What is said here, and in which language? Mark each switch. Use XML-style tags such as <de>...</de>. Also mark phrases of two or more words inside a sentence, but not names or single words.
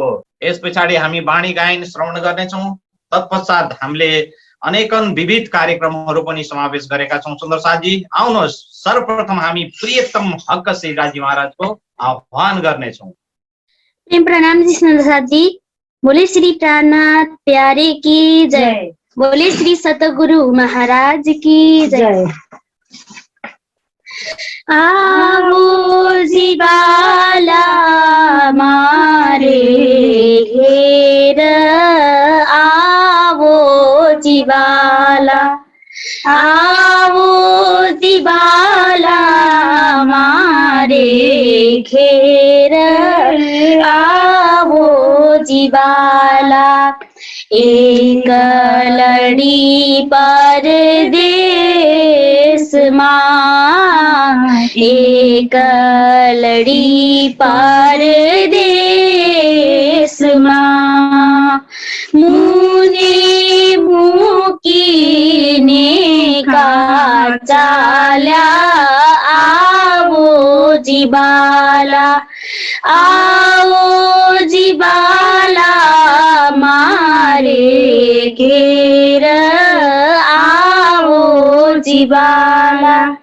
<ne>यस पछाडि हामी वाणी गायन श्रवण गर्नेछौं। तत्पश्चात हामीले अनेकन विविध कार्यक्रमहरू पनि समावेश गरेका छौं। सुन्दर साथजी, आउनुहोस् सर्वप्रथम हामी प्रियतम हक श्री राजी महाराजको आह्वान गर्नेछौं। प्रेम प्रणाम जी सुन्दर साथजी।</ne> <hi>बोले श्री प्राणनाथ प्यारे की जय, बोले श्री सतगुरु महाराज की जय।</hi> <gu>આઓ જીવાલા મારે ઘેર, આઓ જીવાલા, આઓ જીવાલા મારે ઘેર, આઓ જીવાલા, એક લડી પરદેસ માં, એક લડી પરદેસ માં, મુને મુકીને કા ચાલ્યા, આઓ જીવાલા, આઓ જીવાલા મારે ઘેર, આઓ જીવાલા,</gu>